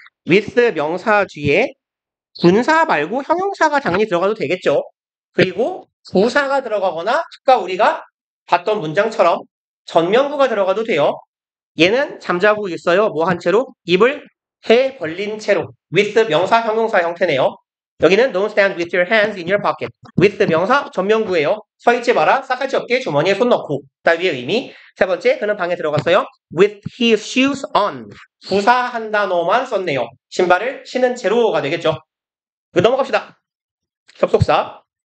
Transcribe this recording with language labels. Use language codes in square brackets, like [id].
[ko] with 명사 뒤에 분사 말고 형용사가 당연히 들어가도 되겠죠. 그리고 부사가 들어가거나 아까 우리가 봤던 문장처럼 전명구가 들어가도 돼요. 얘는 잠자고 있어요. 뭐 한 채로? 입을 해 벌린 채로. with 명사 형용사 형태네요. 여기는 [en] don't stand with your hands in your pocket. [ko] with 명사 전명구예요. 서 있지 마라. 싸가지 없게 주머니에 손 넣고. 따위의 의미. 세 번째, 그는 방에 들어갔어요. [en] with his shoes on. [ko] 부사 한 단어만 썼네요. 신발을 신은 채로가 되겠죠. 넘어갑시다. 접속사.